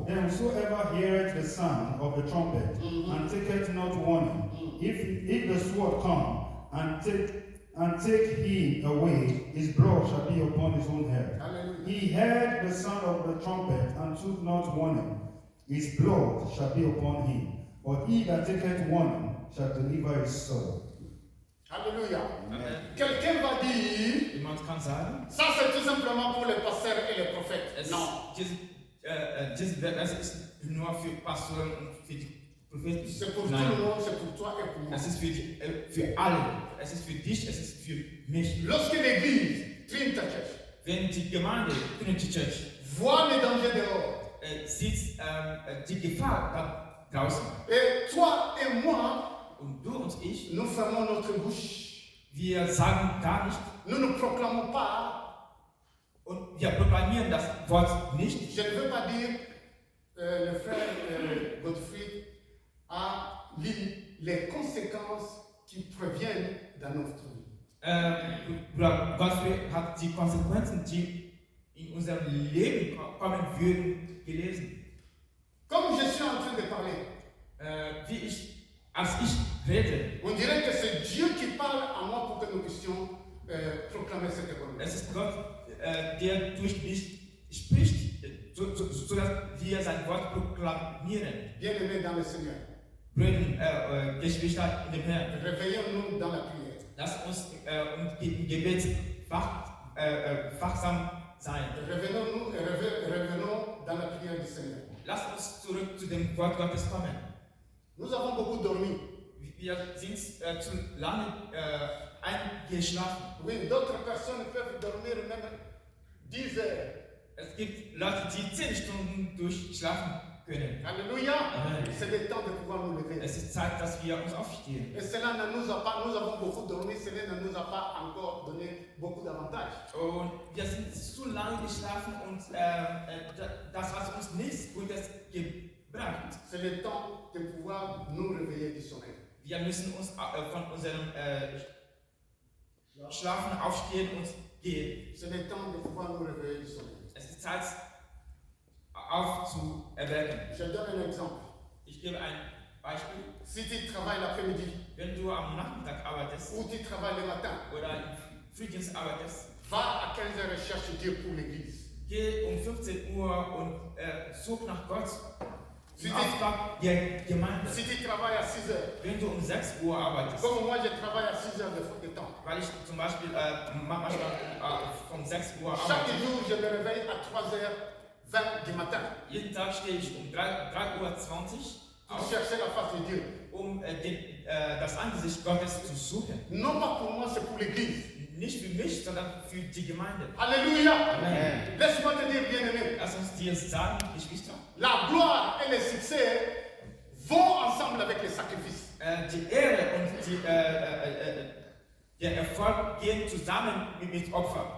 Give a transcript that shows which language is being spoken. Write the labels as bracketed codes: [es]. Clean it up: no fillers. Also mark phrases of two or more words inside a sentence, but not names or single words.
[en] Then whosoever heareth the sound of the trumpet and taketh not warning, if the sword come and take him away, his blood shall be upon his own head. Hallelujah. He heard the sound of the trumpet and took not warning, his blood shall be upon him. But he that taketh warning shall deliver his soul. [fr] Alléluia. [de] Amen. [fr] Quelqu'un va dire, [de] Jemand kann sagen, [fr] ça c'est tout simplement pour les pasteurs et les prophètes. [de] es [fr] Non. [de] dieses Vers ist nur für Pastoren und für die Propheten. [fr] C'est pour tout [de] Nein, [fr] le monde, c'est pour toi et pour moi. [de] es ist für alle. Es ist für dich, es ist für mich. [fr] Lorsque l'église, Trinity Church, [de] Wenn die Gemeinde, Trinity Church, [fr] voit les dangers dehors, [de] sieht die Gefahr da draußen. [fr] et toi et moi, [de] Und du und ich, [fr] nous fermons notre bouche. [de] wir sagen gar nicht [fr] Nous ne proclamons pas. [de] und wir proklamieren das Wort nicht. [fr] Je ne veux pas dire, le frère Godfrey a lu les conséquences qui proviennent dans notre vie. [de] Bruder Godfrey hat die Konsequenzen, die in unserem Leben kommen würden, gelesen. [fr] Comme je suis en train de parler, [de] Als ich rede, [fr] on dirait que c'est Dieu qui parle à moi pour que nous puissions proclamer cette économie. [de] es ist Gott, der durch mich spricht, sodass wir sein Wort proklamieren. [fr] Bien-aimés dans le Seigneur, [de] Brüder, Geschwister in dem Herrn, [fr] réveillons-nous dans la prière. [de] lass uns im Gebet wachsam sein. [fr] Revenons dans la prière du Seigneur. [de] Lass uns zurück zu dem Wort Gottes kommen. [fr] Nous avons beaucoup dormi. [de] Wir sind zu lange eingeschlafen. [fr] Oui, d'autres personnes peuvent dormir même 10 heures. [de] Es gibt Leute, die 10 Stunden durchschlafen können. [fr] Alléluia. [de] Amen. [fr] C'est le temps de pouvoir nous lever. [de] Es ist Zeit, dass wir uns aufstehen. [fr] Et cela ne nous a pas, nous avons beaucoup dormi, cela ne nous a pas encore donné beaucoup d'avantages. [de] Und wir sind zu lange geschlafen und das hat uns nichts Gutes gebracht. [fr] C'est le temps de pouvoir nous réveiller du sommeil. [de] Wir müssen uns von unserem Schlafen aufstehen und gehen. [fr] C'est le temps de pouvoir nous réveiller du sommeil. [de] Es ist Zeit aufzuerwecken. [fr] Je donne un exemple. [de] Ich gebe ein Beispiel. [fr] Si tu travailles l'après-midi [de] Wenn du am Nachmittag arbeitest [fr] ou tu travailles le matin, [de] oder im Frühdienst arbeitest, [fr] va à 15 heures et cherche Dieu pour l'église. [de] geh um 15 Uhr und such nach Gott [fr] Si [de] im [fr] tu, [de] Auftrag der Gemeinde. [fr] si tu travailles à 6 heures, [de] Wenn du um 6 Uhr arbeitest, [fr] comme moi je travaille à 6 heures de temps, [de] weil ich zum Beispiel manchmal von 6 Uhr [fr] chaque [de] arbeite, [fr] jour je me réveille à 3h20 du matin [de] jeden Tag stehe ich um 3:20 Uhr [fr] pour [de] auf, [fr] chercher la face de Dieu. [de] um das Angesicht Gottes zu suchen. [fr] Non pas pour moi, c'est pour l'église. [de] Nicht für mich, sondern für die Gemeinde. [fr] Alléluia. [de] Amen. [fr] Laisse-moi te dire, bien-aimé, [de] Lass uns dir sagen, Geschwister, [fr] la gloire et le succès vont ensemble avec les sacrifices. [de] die Ehre und der Erfolg gehen zusammen mit Opfer.